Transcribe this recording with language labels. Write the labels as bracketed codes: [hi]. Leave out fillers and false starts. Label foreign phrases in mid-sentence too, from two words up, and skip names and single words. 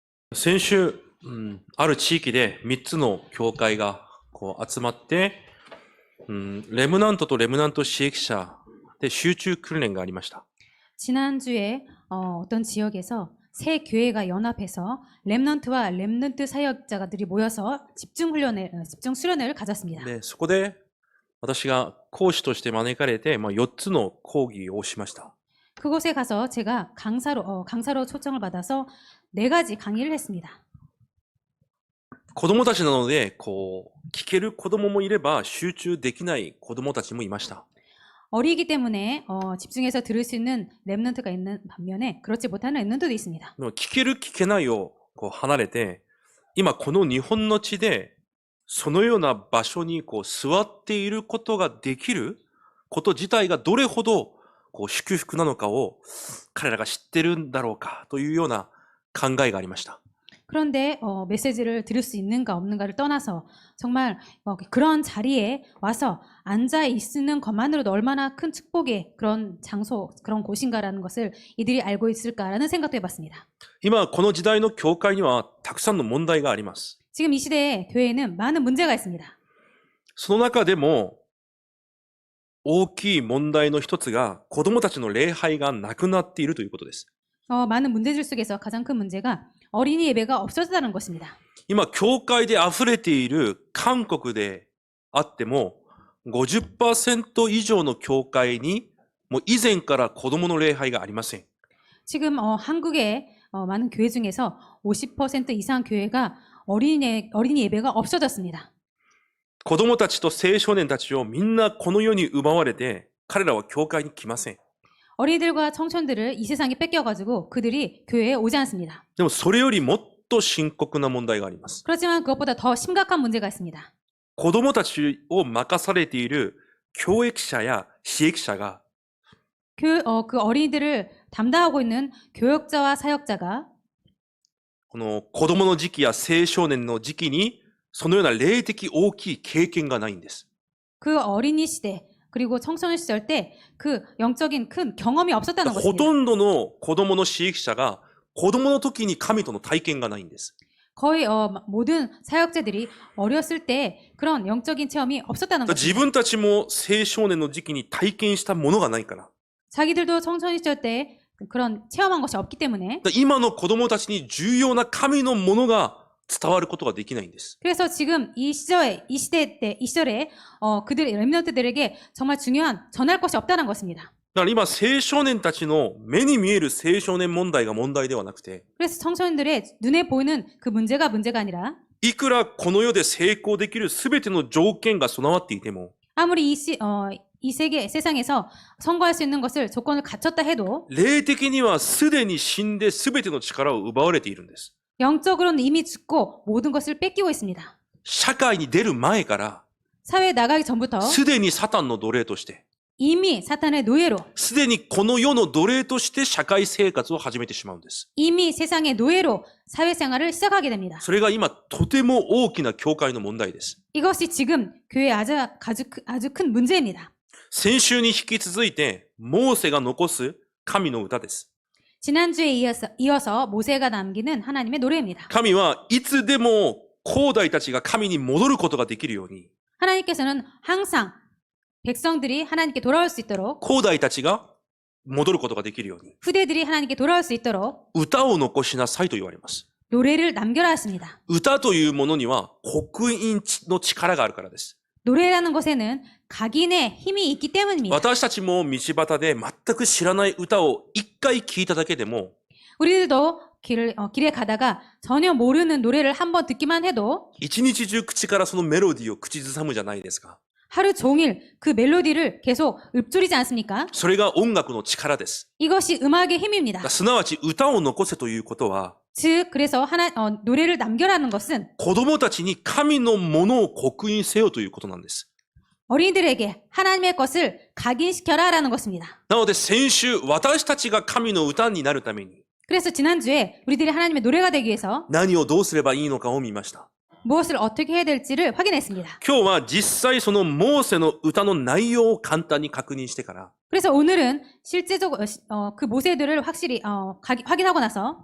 [ja] 先週、ある地域で3つの教会が集まって、レムナントとレムナント支援者で集中訓練がありました。 [ko] 지난주에 어떤 지역에서 세 교회가 연합해서 렘넌트와 렘넌트 사역자들이 모여서 집중 수련을 가졌습니다. [ja] で、そこで私が講師として招かれて、4つの講義をしました。 [ko] 그곳에 가서 제가 강사로 초청을 받아서 4가지 강의를 했습니다. [ja] 子供たちなので、聞ける子供もいれば集中できない子供たちもいました。 [ko] 어리기 때문에 집중해서 들을 수 있는 렘넌트가 있는 반면에 그렇지 못한 렘넌트도 있습니다. [ja] 聞ける聞けないを離れて、今この日本の地でそのような場所に座っていることができること自体がどれほど祝福なのかを彼らが知ってるんだろうかというような考えがありました。 [ko] 그런데 메시지를 들을 수 있는가 없는가를 떠나서 정말 그런 자리에 와서 앉아 있는 것만으로도 얼마나 큰 축복의 그런 장소, 그런 곳인가라는 것을 이들이 알고 있을까라는 생각도 해봤습니다. [ja] 今この時代の教会にはたくさんの問題があります。 [ko] 지금 이 시대에 교회에는 많은 문제가 있습니다. [ja] その中でも大きい問題の一つが子供たちの礼拝がなくなっているということです。 [ko] 많은 문제들 속에서 가장 큰 문제가 어린이 예배가 없어졌다는 것입니다. [ja] 今、教会で溢れている韓国であっても、50% 以上の教会に、もう以前から子供の礼拝がありません。 [ko] 지금 한국의 많은 교회 중에서 50% 이상 교회가 어린이 예배가 없어졌습니다. [ja] 子供たちと青少年たちをみんなこの世に奪われて、彼らは教会に来ません。 [ko] 어린이들과 청춘들을 이 세상에 뺏겨가지고 그들이 교회에 오지 않습니다. [ja] でもそれよりもっと深刻な問題があります。 [ko] 그렇지만 그것보다 더 심각한 문제가 있습니다. [ja] 子供たちを任されている教育者や支援者が [ko] 그 어린이들을 담당하고 있는 교역자와 사역자가 [ja] この子供の時期や青少年の時期にそのような霊的大きい経験がないんです。 [ko] 그 어린이 시대 그리고 청소년 시절 때 그 영적인 큰 경험이 없었다는 [ja] ほ [ko] 것입니다. [ja] とんどの子供の飼育者が子供の時に神との体験がないんです。 [ko] 거의 모든 사역자들이 어렸을 때 그런 영적인 체험이 없었다는 [ja] 自 [ko] 것입니다. [ja] 分たちも青少年の時期に体験したものがないから。 [ko] 자기들도 청소년 시절 때 그런 체험한 것이 없기 때문에 [ja] 今の子供たちに重要な神のものが伝わることができないんです。 [ko] 그래서 지금 이 시절에 그들의 렘넌트들에게 정말 중요한 전할 것이 없다는 것입니다. [ja] だから今青少年たちの目に見える青少年問題が問題ではなくて、 [ko] 그래서 청소년들의 눈에 보이는 그 문제가 아니라 [ja] いくらこの世で成功できる全ての条件が備わっていても、 [ko] 아무리 이 세상에서 선거할 수 있는 것을 조건을 갖췄다 해도 [ja] 霊的にはすでに死んで全ての力を奪われているんです。 [ko] 영적으로는 이미 죽고 모든 것을 뺏기고 있습니다. [ja] 社会に出る前から [ko] 사회에 나가기 전부터 [ja] すでにサタンの奴隷として、 [ko] 이미 사탄의 노예로 [ja] すでにこの世の奴隷として社会生活を始めてしまうんです。 [ko] 이미 세상의 노예로 사회생활을 시작하게 됩니다. [ja] それが今とても大きな教会の問題です。 [ko] 이것이 지금 교회의 아주 큰 문제입니다. [ja] 先週に引き続いて、モーセが残す神の歌です。 [ko] 지난주에 이어서 모세가 남기는 하나님의 노래입니다. [ja] 神はいつでも後代たちが神に戻ることができるように、 [ko] 하나님께서는 항상 백성들이 하나님께 돌아올 수 있도록 [ja] 後代たちが戻ることができるように、 [ko] 후대들이 하나님께 돌아올 수 있도록 [ja] 歌を残しなさいと言われます。 [ko] 노래를 남겨라 했습니다. [ja] 歌というものには刻印の力があるからです。 [ko] 노래라는 것에는 각인의 힘이 있기 때문입니다. [ja] 私たちも道端で全く知らない歌を一回聞いただけでも、 [ko] 우리들도 길에 가다가 전혀 모르는 노래를 한번 듣기만 해도 [ja] 一日中口からそのメロディーを口ずさむじゃないですか。 [ko] 하루 종일 그 멜로디를 계속 읊조리지 않습니까? [ja] それが音楽の力です。 [ko] 이것이 음악의 힘입니다. [ja] すなわち歌を残せということは、 [ko] 즉 그래서 노래를 남겨라는 것은 [ja] 子供たちに神のものを刻印せよということなんです。 [ko] 어린이들에게 하나님의 것을 각인시켜라라는 것입니다. [ja] なので先週、私たちが神の歌になるために、 [ko] 그래서 지난주에 우리들이 하나님의 노래가 되기 위해서 [ja] 何をどうすればいいのかを見ました。 [ko] 무엇을 어떻게 해야 될지를 확인했습니다. [ja] 今日は実際そのモーセの歌の内容を簡単に確認してから、 [ko] 그래서 오늘은 실제적으로 그 모세들을 확실히 확인하고 나서